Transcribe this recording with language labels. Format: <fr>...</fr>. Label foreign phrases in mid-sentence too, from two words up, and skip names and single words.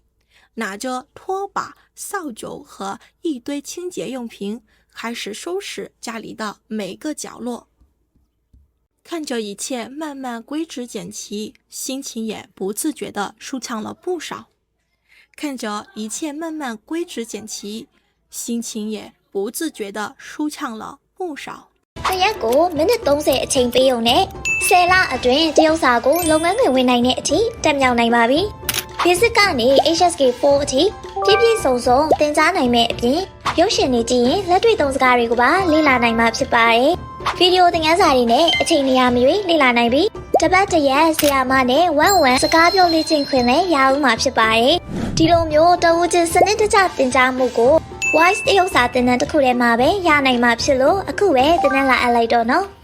<zh>看着一切慢慢归置整齐，心情也不自觉地舒畅了不少。看着一切慢慢归置整齐，心情也不自觉地舒畅了不少。</zh> <my>တရက်ကိုမိနစ်30အချိန်ပေးုံနဲ့10လအတွင်းတရုတ်စာကိုလုပ်ငန်းခွင်ဝင်နိုင်တဲ့အထိတက်မြောက် နိုင်ပါပြီ။ Basic ကနေ HSK4 အထိပြည့်စုံစုံသင်ကြားနိုင်မဲ့အပြင်ရုပ်ရှင်တွေကြည့်ရင်လက်တွေ့သုံးစကားတွေကိုပါလေ့လာနိုင်မှာဖြစ်ပါတယ်။ဗီဒီယိုသင်ခန်းစာတွေနဲ့အချိန်နေရာမရွေးလေ့လာနိုင်ပြီးတပတ်တရက်ဆရာမနဲ့1-1စကားပြောလေ့ကျင့်ခွင့်လည်းရအောင်မှာဖြစ်ပါတယ်။ဒီလိုမျိုးတဝူးချင်းစနစ်တကျသင်ကြားမှုကိုVoice တရုတ်စာသင်တန်းတစ်ခုထဲမှာပဲရနိုင်မှာဖြစ်လို့အခုပဲသင်တန်းလာအပ်လိုက်တော့နော်။</my>